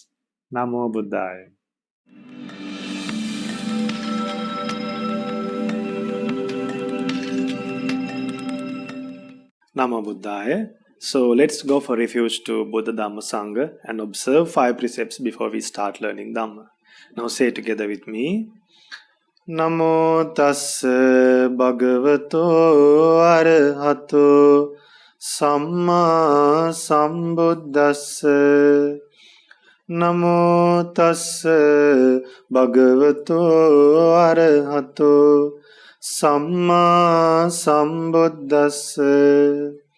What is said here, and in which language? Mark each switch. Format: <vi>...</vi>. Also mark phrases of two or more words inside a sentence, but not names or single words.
<pi>Namo Buddhaya. Namo Buddhaya.</pi> <en>So let's go for refuge to Buddha Dhamma Sangha and observe 5 precepts before we start learning Dhamma. Now say together with me.</en> <pi>Namo tassa bhagavato arahato samma sambuddhassa. Namo tassa bhagavato arahato samma sambuddhassa.</pi>